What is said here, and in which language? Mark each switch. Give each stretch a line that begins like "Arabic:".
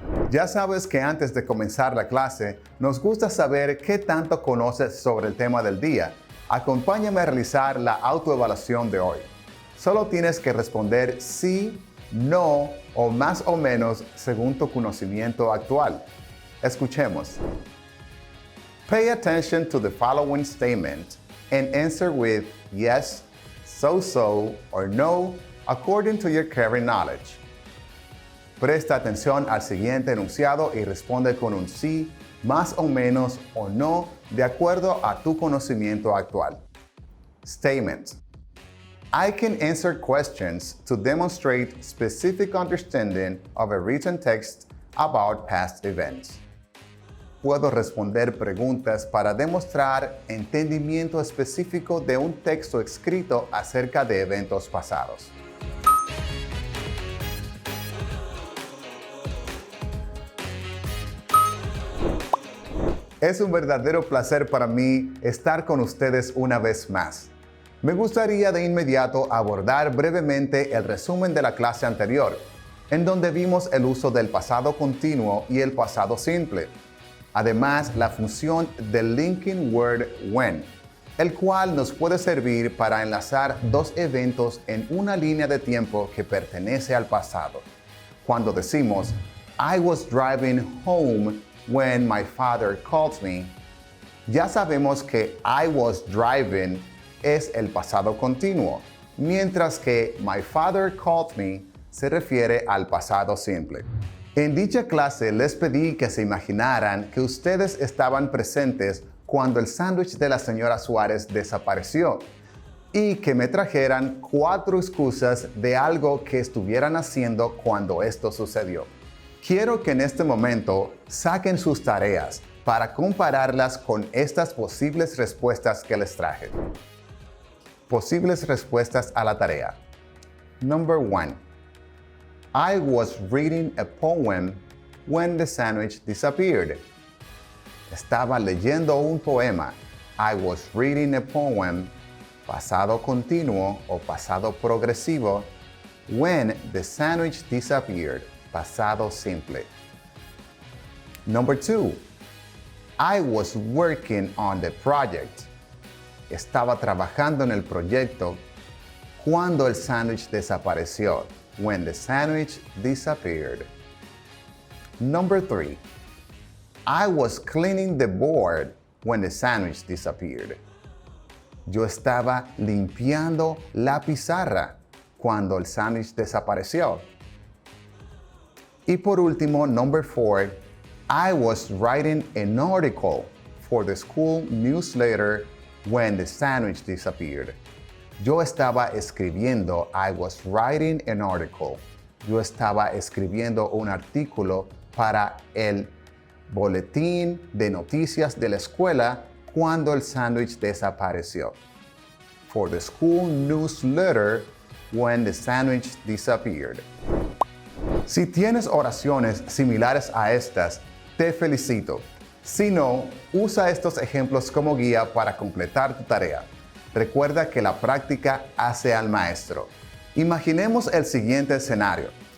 Spanish: Ya sabes que antes de comenzar la clase, nos gusta saber qué tanto conoces sobre el tema del día. Acompáñame a realizar la autoevaluación de hoy. Solo tienes que responder sí, no o más o menos según tu conocimiento actual. Escuchemos.
English: Pay attention to the following statement and answer with yes, so, or no according to your current knowledge.
Spanish: Presta atención al siguiente enunciado y responde con un sí, más o menos o no de acuerdo a tu conocimiento actual.
English: Statement. I can answer questions to demonstrate specific understanding of a written text about past events.
Spanish: Puedo responder preguntas para demostrar entendimiento específico de un texto escrito acerca de eventos pasados. Es un verdadero placer para mí estar con ustedes una vez más. Me gustaría de inmediato abordar brevemente el resumen de la clase anterior, en donde vimos el uso del pasado continuo y el pasado simple. Además, la función del linking word when, el cual nos puede servir para enlazar dos eventos en una línea de tiempo que pertenece al pasado. Cuando decimos,
English: I was driving home when my father called me,
Spanish: ya sabemos que
English: I was driving
Spanish: es el pasado continuo, mientras que
English: my father called me
Spanish: se refiere al pasado simple. En dicha clase les pedí que se imaginaran que ustedes estaban presentes cuando el sándwich de la señora Suárez desapareció y que me trajeran 4 excusas de algo que estuvieran haciendo cuando esto sucedió. Quiero que en este momento saquen sus tareas para compararlas con estas posibles respuestas que les traje. Posibles respuestas a la tarea.
English: Number 1. I was reading a poem when the sandwich disappeared.
Spanish: Estaba leyendo un poema.
English: I was reading a poem,
Spanish: pasado continuo o pasado progresivo,
English: when the sandwich disappeared,
Spanish: pasado simple.
English: Number 2. I was working on the project.
Spanish: Estaba trabajando en el proyecto cuando el sándwich desapareció,
English: when the sandwich disappeared. Number 3. I was cleaning the board when the sandwich disappeared.
Spanish: Yo estaba limpiando la pizarra cuando el sándwich desapareció. Y por último,
English: number 4, I was writing an article for the school newsletter when the sandwich disappeared.
Spanish: Yo estaba escribiendo,
English: I was writing an article.
Spanish: Yo estaba escribiendo un artículo para el boletín de noticias de la escuela cuando el sándwich desapareció.
English: For the school newsletter when the sandwich disappeared.
Spanish: Si tienes oraciones similares a estas, te felicito. Si no, usa estos ejemplos como guía para completar tu tarea. Recuerda que la práctica hace al maestro. Imaginemos el siguiente escenario.